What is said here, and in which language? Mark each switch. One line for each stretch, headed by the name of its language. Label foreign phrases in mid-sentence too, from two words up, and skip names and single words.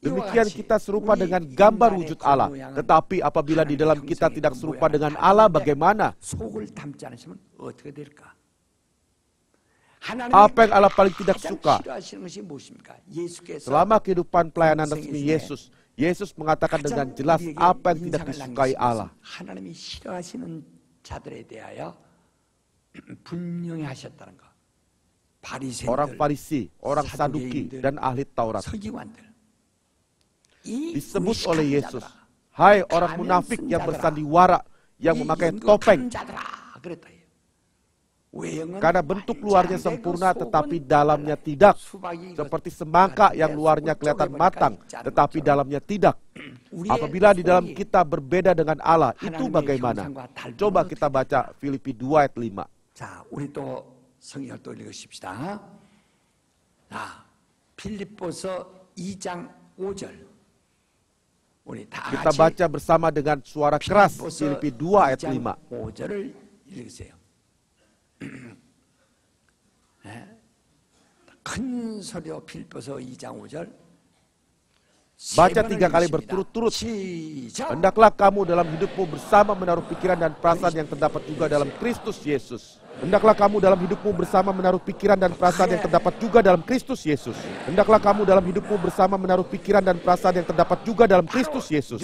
Indonesian: Demikian kita serupa dengan gambar wujud Allah. Tetapi apabila di dalam kita tidak serupa dengan Allah, bagaimana? Apa yang Allah paling tidak suka? Selama kehidupan pelayanan resmi Yesus, Yesus mengatakan dengan jelas apa yang tidak disukai Allah.
Korean: 하나님이 싫어하시는 자들에 대하여 분명히 하셨다는 거.
Indonesian: Orang Farisi, orang Saduki, dan ahli Taurat disebut oleh Yesus, hai orang munafik yang bersandiwara, yang memakai topeng. Karena bentuk luarnya sempurna tetapi dalamnya tidak. Seperti semangka yang luarnya kelihatan matang tetapi dalamnya tidak. Apabila di dalam kita berbeda dengan Allah, itu bagaimana? Coba kita baca Filipi 2 ayat 5.
Korean: 자, 우리 또 성경을 또 읽으십시다. 자, 빌립보서 2장 5절. 우리 다
Indonesian: Kita baca bersama dengan suara keras Filipi 2 ayat 5.
Korean: 5절을 읽으세요. 큰 소리로 빌립보서 2장 5절.
Indonesian: Baca 3 kali berturut-turut. Hendaklah kamu dalam hidupmu bersama menaruh pikiran dan perasaan yang terdapat juga dalam Kristus Yesus. Hendaklah kamu dalam hidupmu bersama menaruh pikiran dan perasaan yang terdapat juga dalam Kristus Yesus. Hendaklah kamu dalam hidupmu bersama menaruh pikiran dan perasaan yang terdapat juga dalam Kristus Yesus.